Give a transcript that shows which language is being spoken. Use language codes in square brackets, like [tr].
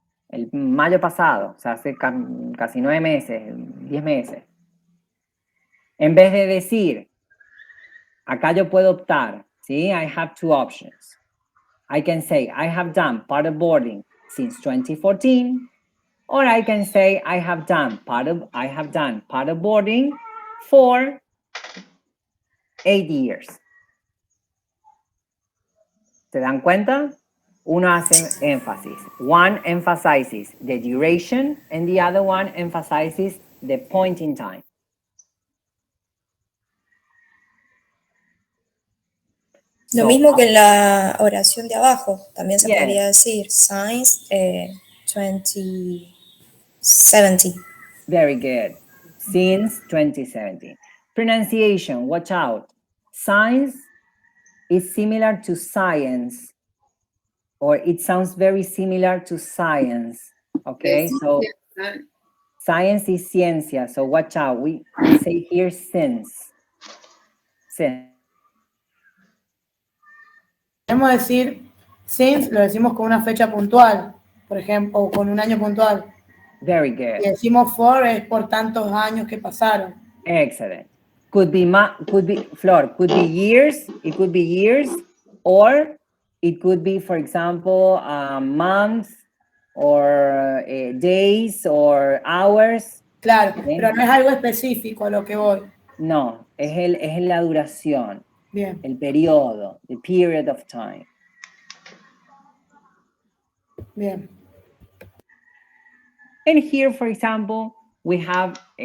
[es] El mayo pasado, o sea, hace casi 9 meses, 10 meses. En vez de decir, acá yo puedo optar, ¿sí? [en] I have 2 options. I can say, I have done paddleboarding since 2014, or I can say, I have done paddleboarding for 8 years. [es] ¿Se dan cuenta? Uno hace énfasis. [en] One emphasizes the duration and the other one emphasizes the point in time. [es] Lo mismo que en la oración de abajo, también se podría decir [en] since 2017. Very good. Since 2017. Pronunciation, watch out. Science is similar to science, or it sounds very similar to science. Okay, so science is ciencia, so watch out. We say here since. [es] Podemos decir since, lo decimos con una fecha puntual, por ejemplo, o con un año puntual. [en] Very good. [es] Y decimos for es por tantos años que pasaron. [en] Excellent. Could be Flor, could be years, it could be years, or it could be, for example, months, or days, or hours. [es] Claro, pero no es algo específico a lo que voy. No, es la duración. Bien. El periodo, [en] the period of time. [es] Bien. [en] And here, for example, we have